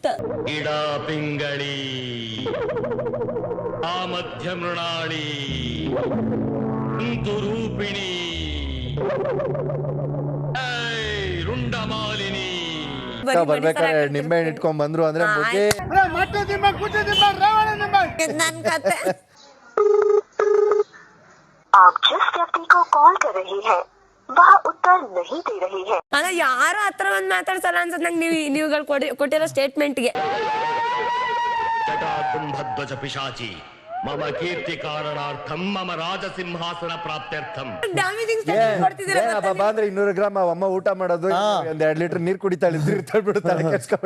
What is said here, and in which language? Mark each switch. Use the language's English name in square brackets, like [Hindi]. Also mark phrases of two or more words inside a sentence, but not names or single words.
[Sanskrit] ಇಡ ಪಿಂಗಳಿ ಆ ಮಧ್ಯ ಮೃಣಾಳಿ ರೂಪಿಣಿ ರುಂಡಮಾಲಿನಿ. [Kannada] ಬರ್ಬೇಕಾದ್ರೆ ನಿಂಬೆ ಹಣ್ಣು ಇಟ್ಕೊಂಡ್ ಬಂದ್ರು ಅಂದ್ರೆ ನನ್ ಕತೆ. [Hindi] आप जिस व्यक्ति को कॉल कर रही है वह उत्तर नहीं दे रही है. [Kannada] ಅಲ್ಲ, ಯಾರು ಹತ್ರ ಒಂದ್ ಮಾತಾಡ್ಸಲ್ಲ ಅನ್ಸತ್ ನಂಗೆ. ನೀವುಗಳು ಕೊಟ್ಟಿರೋ ಸ್ಟೇಟ್ಮೆಂಟ್ಗೆ [Sanskrit] ಜಟಾಧುಂಭಧ್ವಜ ಪಿಶಾಚಿ ಮಮ ಕೀರ್ತಿ ಕಾರಣಾರ್ಥಂ ಮಮ ರಾಜಸಿಂಹಾಸನ ಪ್ರಾಪ್ತ್ಯರ್ಥಂ. [Kannada] ಬಾಬಾ ಅಂದ್ರೆ 200 ಗ್ರಾಮ್ ಅಮ್ಮ ಊಟ ಮಾಡೋದು, 1-2 ಲೀಟರ್ ನೀರ್ ಕುಡಿತಾಳೆ, ಬಿಡುತ್ತಾಳೆ, ಕೆಡ್ಸ್ಕೊಬೇಡ.